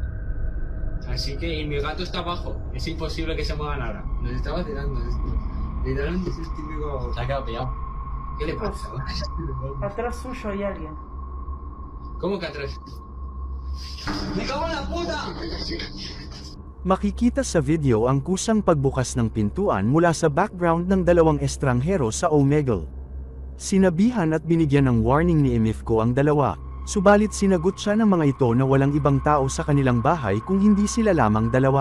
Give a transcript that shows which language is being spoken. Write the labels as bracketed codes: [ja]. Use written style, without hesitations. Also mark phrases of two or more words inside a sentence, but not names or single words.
[es] Así que, y mi gato está abajo, es imposible que se mueva nada. Nos está vacilando esto. Literalmente es el típico. Se ha quedado pillado. ¿Qué le pasa? Atrás suyo hay alguien. ¿Cómo que atrás? ¡Me cago en la puta! [tl] Makikita sa video ang kusang pagbukas ng pintuan mula sa background ng dalawang estranghero sa Omegle. Sinabihan at binigyan ng warning ni Emifko ang dalawa, subalit sinagot siya ng mga ito na walang ibang tao sa kanilang bahay kung hindi sila lamang dalawa.